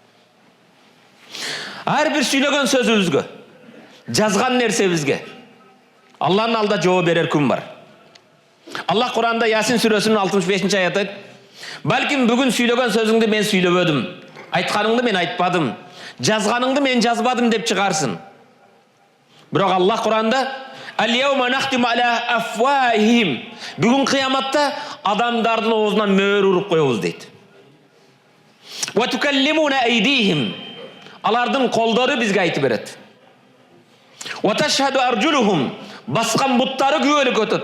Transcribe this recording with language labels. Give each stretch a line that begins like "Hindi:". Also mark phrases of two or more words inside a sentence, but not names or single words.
Kyrgyz: Ар бир сүйлөгөн сөзүбүзгө, жазган нерсебизге Аллахтын алдында жооп берер күн бар. Аллах Кур'анда Ясин сүрөсүнүн 65-нчи аятында айтат: "Балким бүгүн сүйлөгөн сөзүңдү мен сүйлөбөдүм, айтканыңды мен айтпадым, жазганыңды мен жазбадым" деп чыгарсың. Бирок Аллах Кур'анда
Arabic: "اليوم نختم على أفواههم",
Kyrgyz: бүгүн кыяматта адамдардын оозуна мөөр уруп коебуз дейт.
Arabic: "وتكلمنا أيديهم",
Kyrgyz: алардын колдору бизге айтып берет.
Arabic: "وتشهد أرجلهم",
Kyrgyz: баскан буттары күбөлүк өтөт.